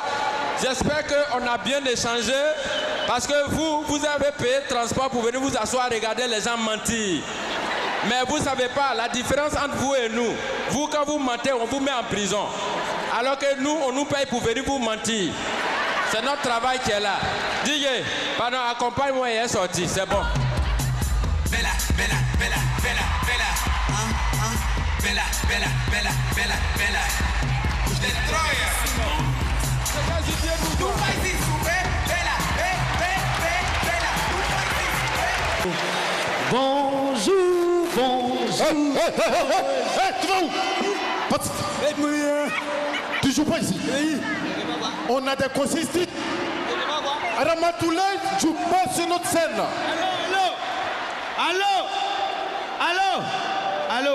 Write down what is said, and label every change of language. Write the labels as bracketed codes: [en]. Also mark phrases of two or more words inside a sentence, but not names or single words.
[fr] J'espère qu'on a bien échangé parce que vous avez payé le transport pour venir vous asseoir, regarder les gens mentir. Mais vous ne savez pas la différence entre vous et nous. Vous, quand vous mentez, on vous met en prison. Alors que nous, on nous paye pour venir vous mentir. C'est notre travail qui est là. DJ, pardon, accompagne-moi et elle est sortie, c'est bon. [it] Bella, bella, bella, bella, bella. Bella, bella, bella, bella, bella. [pt] Destroyer. Tu faz isso, [it] bella, bella. [pt] Tu faz isso, bella. [fr] Bonjour, bonjour. Tu vas où? Tu joues pas ici. On a des consistantes. Ramatoulaye joue pas sur notre scène. Allô.